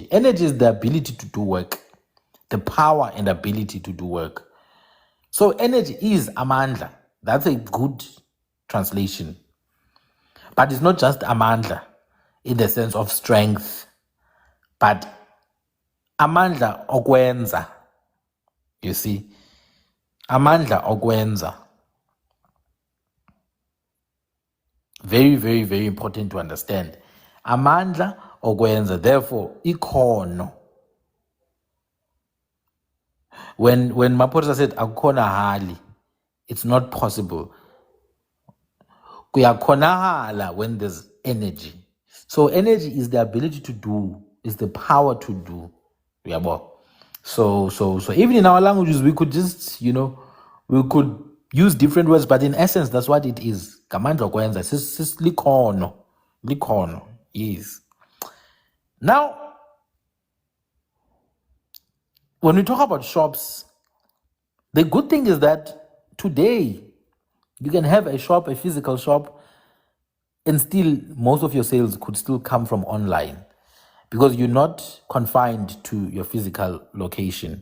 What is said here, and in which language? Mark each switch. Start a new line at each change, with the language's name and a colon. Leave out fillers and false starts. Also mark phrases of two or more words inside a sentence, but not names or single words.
English: Energy is the ability to do work, the power and ability to do work. So energy is amandla. That's a good translation. But it's not just amandla in the sense of strength, but
Zulu: amandla okwenza.
English: You see?
Zulu: Amandla okwenza.
English: Very, very, very important to understand.
Zulu: Amandla okwenza. Therefore, ikhono.
English: When Maposa said
Zulu: akona hali,
English: it's not possible. Kuyakhonakala when there's energy. So energy is the ability to do, is the power to do. So even in our languages, we could just, we could use different words, but in essence, that's what it is.
Zulu: Kamandla kwenza, likhono,
English: yes. Now, when we talk about shops, the good thing is that today you can have a shop, a physical shop, and still most of your sales could still come from online because you're not confined to your physical location.